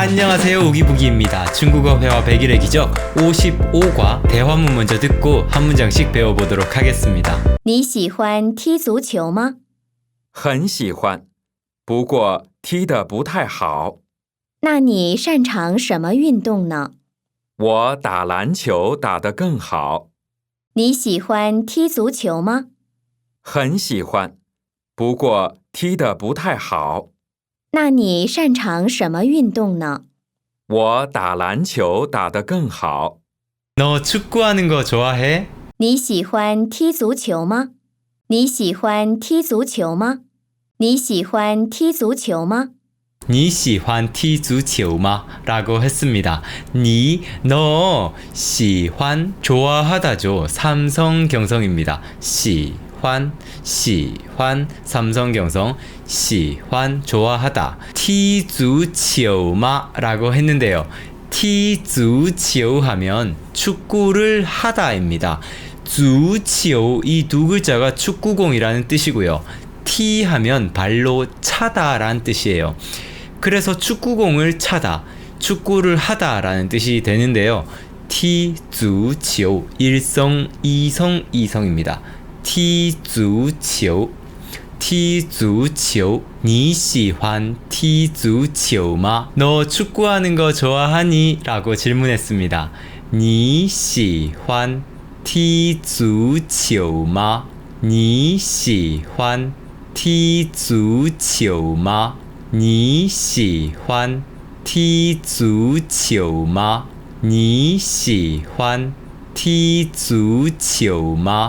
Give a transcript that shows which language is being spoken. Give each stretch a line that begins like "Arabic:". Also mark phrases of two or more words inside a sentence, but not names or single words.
Korean: 안녕하세요, 우기부기입니다. 중국어 회화 100일의 기적 55과 대화문 먼저 듣고 한 문장씩 배워보도록 하겠습니다.
Chinese: 你喜欢踢足球吗？很喜欢，不过踢得不太好。那你擅长什么运动呢？我打篮球打得更好。你喜欢踢足球吗？很喜欢，不过踢得不太好。那你擅长什么运动呢？我打篮球打得更好。
Korean: 너 축구하는 거 좋아해?
Chinese: 你喜欢踢足球吗？你喜欢踢足球吗？你喜欢踢足球吗？ 니喜欢踢足球吗?
Korean: 라고 했습니다. 니, 너,
Chinese: 喜欢,
Korean: 좋아하다죠. 삼성경성입니다.
Chinese: 喜欢, 喜欢,
Korean: 삼성경성, 喜欢, 좋아하다.
Chinese: 踢足球吗?
Korean: 라고 했는데요.
Chinese: 踢足球
Korean: 하면 축구를 하다입니다.
Chinese: 足球,
Korean: 이 두 글자가 축구공이라는 뜻이고요. 티 하면 발로 차다라는 뜻이에요. 그래서 축구공을 차다, 축구를 하다라는 뜻이 되는데요.
Chinese: 踢足球,
Korean: 일성, 이성, 이성입니다.
Chinese: 踢足球，踢足球. 你喜欢踢足球吗?
Korean: 너 축구하는 거 좋아하니? 라고 질문했습니다.
Chinese: 你喜欢踢足球吗? 你喜欢踢足球吗? 你喜欢踢足球吗? 你喜欢踢足球吗?